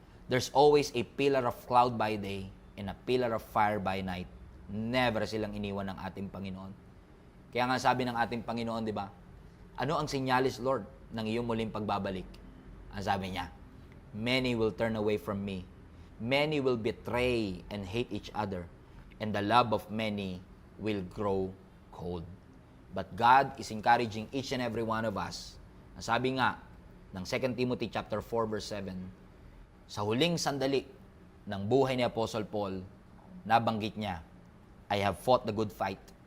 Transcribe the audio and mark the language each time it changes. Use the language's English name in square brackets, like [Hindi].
[English] There's always a pillar of cloud by day and a pillar of fire by night. [Filipino] Never silang iniwan ng ating Panginoon. Kaya nga sabi ng ating Panginoon, di ba? Ano ang sinyalis, Lord, ng iyong muling pagbabalik? Ang sabi niya, [English] many will turn away from me. Many will betray and hate each other. And the love of many will grow cold. But God is encouraging each and every one of us. [Filipino] Ang sabi nga ng 2 Timothy chapter 4 verse 7, sa huling sandali ng buhay ni Apostle Paul, nabanggit niya, [English] I have fought the good fight.